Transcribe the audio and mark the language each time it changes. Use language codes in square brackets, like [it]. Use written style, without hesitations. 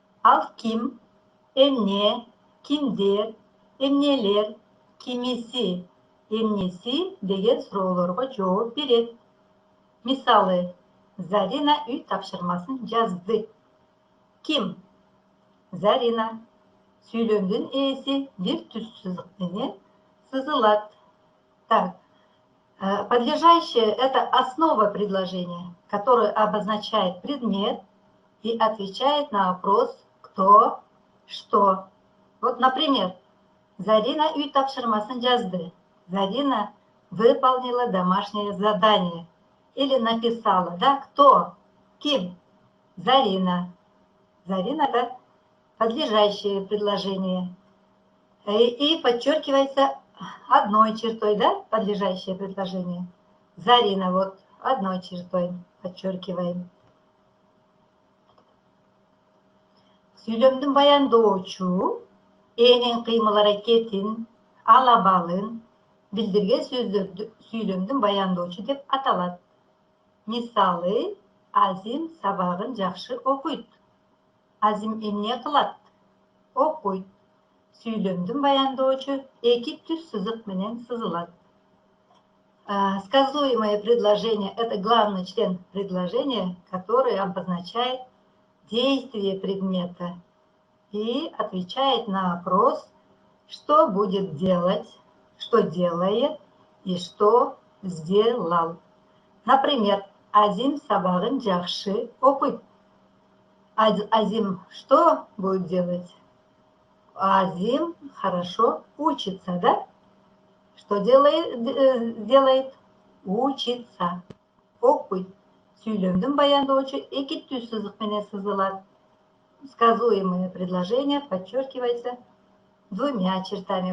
[ky] Ал ким, эмне, кимдер, эмнелер, кимиси, эмнеси деген суроолорго жооп берет. Мисалы, Зарина үй тапшырмасын жазды. Ким? Зарина. Сүйлөмдүн ээси бир түз сызык менен сызылат. [ru] Так, подлежащее – это основа предложения, которое обозначает предмет и отвечает на вопрос «кто?», «что?». Вот, например, [ky] Зарина үй тапшырмасын жазды. [ru] Зарина выполнила домашнее задание. Или написала, да, кто? [ky] Ким? [ru] Зарина. Зарина – это подлежащее предложение. И подчеркивается одной чертой, да, подлежащее предложение. Зарина, вот одной чертой подчеркиваем. [ky] Сүйлөмдүн баяндоочу энин кыймыл-аракетин, алабалын билдирген сөздөрдү сүйлөмдүн баяндоочу деп аталат. Мисалы, Азим сабагын жакшы окуйт. Азим эмне кылат? Окуйт. Сүйлөмдүн баяндоочу эки түз сызык менен сызылат. [ru] Сказуемое предложение – это главный член предложения, который обозначает действие предмета и отвечает на вопрос, что будет делать, что делает и что сделал. Например, [ky] Азим сабагын жакшы окуйт. [ru] Азим что будет делать? Азим хорошо учится, да? Что делает? Учится. [ky] Окуйт. Сүйлөмдүн баяндоочу эки түз сызык менен сызылат. [ru] Сказуемое предложение подчеркивается двумя чертами.